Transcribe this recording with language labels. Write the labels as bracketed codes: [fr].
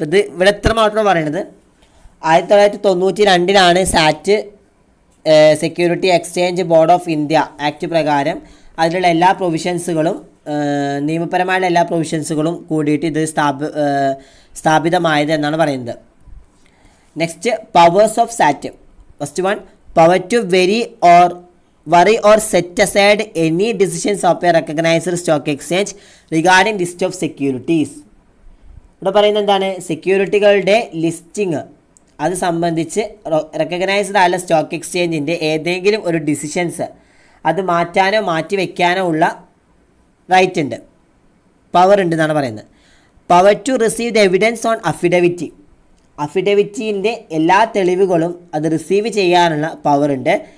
[ml] ഇത് ഇവിടെ എത്ര മാത്രം പറയുന്നത് 1992 സാറ്റ് security exchange board of India act പ്രകാരം അതിലുള്ള എല്ലാ പ്രൊവിഷൻസുകളും നിയമപരമായുള്ള എല്ലാ പ്രൊവിഷൻസുകളും കൂടിയിട്ട് ഇത് സ്ഥാപിതമായത് എന്നാണ് പറയുന്നത്. [en] Next powers of SAT. First one, power to vary or set aside any decisions of a recognized stock exchange regarding list of securities. [ml] ഇവിടെ പറയുന്നത് എന്താണ്, സെക്യൂരിറ്റികളുടെ ലിസ്റ്റിംഗ് അത് സംബന്ധിച്ച് റെക്കഗ്നൈസ്ഡ് ആയുള്ള സ്റ്റോക്ക് എക്സ്ചേഞ്ചിൻ്റെ ഏതെങ്കിലും ഒരു ഡിസിഷൻസ് അത് മാറ്റാനോ മാറ്റി വയ്ക്കാനോ ഉള്ള റൈറ്റ് ഉണ്ട്, പവർ ഉണ്ട് എന്നാണ് പറയുന്നത്. [en] power to receive the evidence on [ml] അഫിഡവിറ്റിൻ്റെ എല്ലാ തെളിവുകളും അത് റിസീവ് ചെയ്യാനുള്ള പവർ ഉണ്ട്.